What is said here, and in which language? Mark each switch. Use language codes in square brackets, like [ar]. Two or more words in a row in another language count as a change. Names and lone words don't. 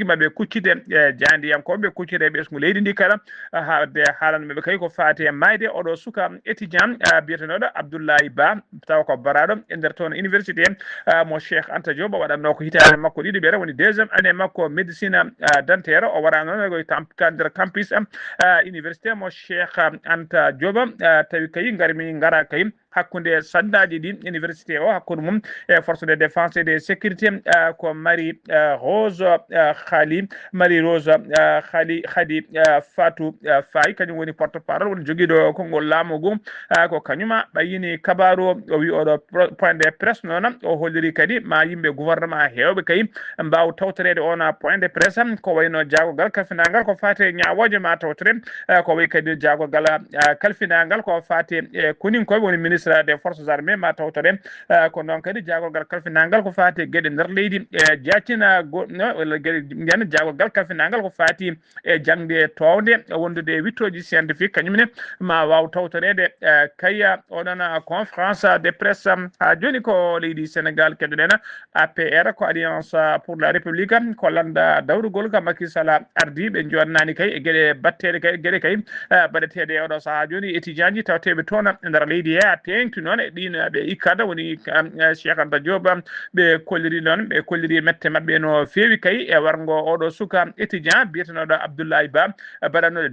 [ff] maɓe kuccide jandiyankoɓe kuccide e ɓesgu leydi ndi kala hade haalanmaɓe kay ko fati e mayde oɗo suka étudiant biyetenoɗo Abdoulaye Ba taw ko baraɗo e nder toon université mo Cheikh Anta Diop o waɗanno ko hitande makko ɗiɗi ɓeere woni [fr] deuxiéme année [ff] makko [fr] médecine dentaire [ff] o waɗa noon koye nder campus université mo Cheikh Anta Diop tawi kay gara kay hakkude sandaji ɗi université o hakkude mum e [fr] force de défense et de sécurité [ff] ko Marie Rose Khady Fatou Faye kañum woni [fr] porte parole [ff] woni joguiɗo konngol laamu ngu ko kañuma ɓayini kabaru o wi oɗo [fr] point de presse [ff] noon o holliri kadi ma yimɓe gouvernement hewɓe kay mbaw tawtorede on [fr] point de presse [ff] ko wayno jaagogal kalfinagal ko fate ñawoje ma tawtore ko way kadi jaagogal kalfinagal ko fate e koninkoɓe woni [fr] ministre des forces armées [ff] ma tawtore ko noon kadi jaagogal kalfinagal ko fati gueɗe nder leydi e jaccina walla gueɗe jaagogal kalfinagal ko fati e jangde towde wondude e wittoji scientifique kañumne ma waw tawtorede kaya oɗon [fr] conférence de presse [ff] ha joni ko leydi Sénégal keɗoɗen APR ko alliance [fr] pour la république [ff] ko landa dawrugol ka Macky Sall ardi ɓe jonnani kay e gueɗe batteɗe kay gueɗe kay baɗeteɗe e oɗo saaha joni étudiant ji tawteɓe toon e nder leydi he a tengti noon e ɗin ɓe ikkada woni Cheikh Anta Diop ɓe kolliri mette mabɓe no fewi kay e wargo oɗo suka étudiant biyetenoɗo Abdoulaye Ba baɗannoɗo